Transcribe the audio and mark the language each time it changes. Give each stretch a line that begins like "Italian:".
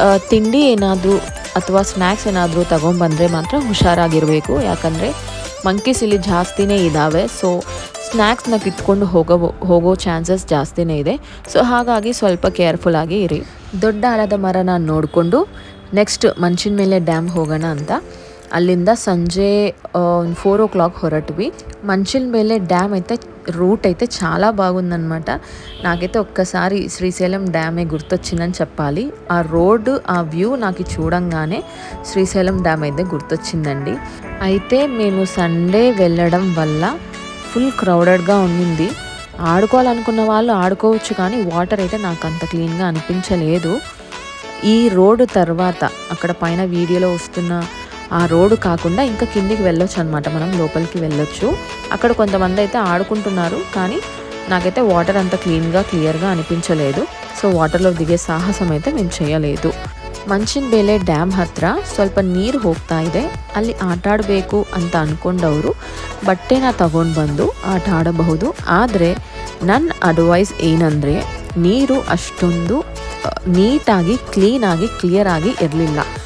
Kannada: ತಿಂಡಿ ಏನಾದರೂ ಅಥವಾ ಸ್ನ್ಯಾಕ್ಸ್ ಏನಾದರೂ ತೊಗೊಂಬಂದರೆ ಮಾತ್ರ ಹುಷಾರಾಗಿರಬೇಕು, ಯಾಕಂದರೆ ಮಂಕೀಸ್ ಇಲ್ಲಿ ಜಾಸ್ತಿನೇ ಇದ್ದಾವೆ. ಸೊ ಸ್ನ್ಯಾಕ್ಸ್ನ ಕಿತ್ಕೊಂಡು ಹೋಗೋ ಚಾನ್ಸಸ್ ಜಾಸ್ತಿನೇ ಇದೆ. ಸೊ ಹಾಗಾಗಿ ಸ್ವಲ್ಪ ಕೇರ್ಫುಲ್ಲಾಗಿ ಇರಿ. ದೊಡ್ಡ ಆಲದ ಮರನ ನೋಡಿಕೊಂಡು ನೆಕ್ಸ್ಟ್ ಮಂಚಿನಮೇಲೆ ಡ್ಯಾಮ್ ಹೋಗೋಣ ಅಂತ ಅಲ್ಲಿಂದ సంజೆ 4 o'clock ಹೊರಟ್ವಿ.
Telugu: మంచినಮೇಲೆ డ్యామ్ అయితే రూట్ అయితే చాలా బాగుందన్నమాట. నాకైతే ఒక్కసారి శ్రీశైలం డ్యామే గుర్తొచ్చిందని చెప్పాలి. ఆ రోడ్డు, ఆ వ్యూ నాకు చూడంగానే శ్రీశైలం డ్యామ్ అయితే గుర్తొచ్చిందండి. అయితే మేము సండే వెళ్ళడం వల్ల ఫుల్ క్రౌడెడ్గా ఉండింది. ఆడుకోవాలనుకున్న వాళ్ళు ఆడుకోవచ్చు, కానీ వాటర్ అయితే నాకు అంత క్లీన్గా అనిపించలేదు. ఈ రోడ్డు తర్వాత అక్కడ పైన వీడియోలో వస్తున్న ఆ రోడ్డు కాకుండా ఇంకా కిందికి వెళ్ళొచ్చు అనమాట, మనం లోపలికి వెళ్ళొచ్చు. అక్కడ కొంతమంది అయితే ఆడుకుంటున్నారు, కానీ నాకైతే వాటర్ అంత క్లియర్గా అనిపించలేదు. సో వాటర్లో దిగే సాహసం అయితే మేము చేయలేదు.
Kannada: ಮಂಚಿನಮೇಲೆ ಡ್ಯಾಮ್ ಹತ್ರ ಸ್ವಲ್ಪ ನೀರು ಹೋಗ್ತಾ ಇದೆ, ಅಲ್ಲಿ ಆಟ ಆಡಬೇಕು ಅಂತ ಅಂದ್ಕೊಂಡವರು ಬಟ್ಟೆನ ತಗೊಂಡು ಬಂದು ಆಟ ಆಡಬಹುದು. ಆದರೆ ನನ್ನ ಅಡ್ವೈಸ್ ಏನಂದರೆ ನೀರು ಅಷ್ಟೊಂದು ನೀಟಾಗಿ ಕ್ಲಿಯರ್ ಆಗಿ ಇರಲಿಲ್ಲ.